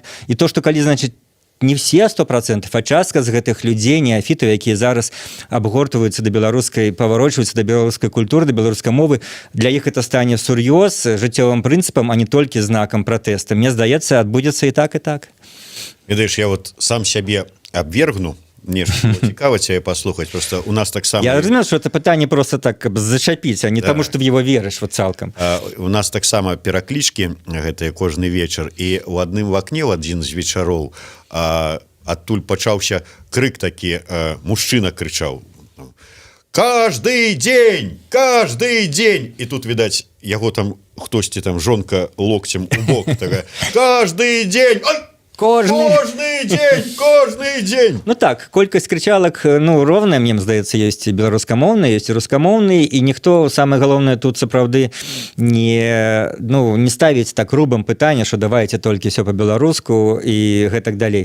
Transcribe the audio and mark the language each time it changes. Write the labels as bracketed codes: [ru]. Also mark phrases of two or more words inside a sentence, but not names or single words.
[be] І то, што калі, значыць, не все 100%, а частка з гэтых людзей, неафітаў, якія зараз абгортваюцца да беларускай, паварочваюцца да беларускай культуры, да беларускай мовы, для іх это стане сур'ёз, жыццёвым прынцыпам, а не толькі знакам пратэста. Мне здаецца, адбудзецца і так, і так. Ведаеш, я вот сам сябе абвергну, мне ж цікава цябе паслухаць, просто у нас таксама... Я разумею, што это пытанне просто так зачапіць, а не таму, што [ru] в его [be] верыш вот цалкам. У нас таксама пераклічкі гэтыя кожны вечар, і ў адным вакне ў адзін з вечароў адтуль пачаўся крык такі, мужчына крычаў: [ru] каждый день, [be] і тут, відаць, яго там хтосьці там жонка локцем у бок такая: [ru] каждый день, ой! [be] Кожны дзень. Ну так, колькасць крычалак, ну, роўная, мне здаецца, ёсць беларускамоўныя, ёсць і рускамоўныя, і ніхто, самае галоўнае, тут сапраўды не ставіць так грубым пытанне, што давайце толькі ўсё па-беларуску і гэтак далей.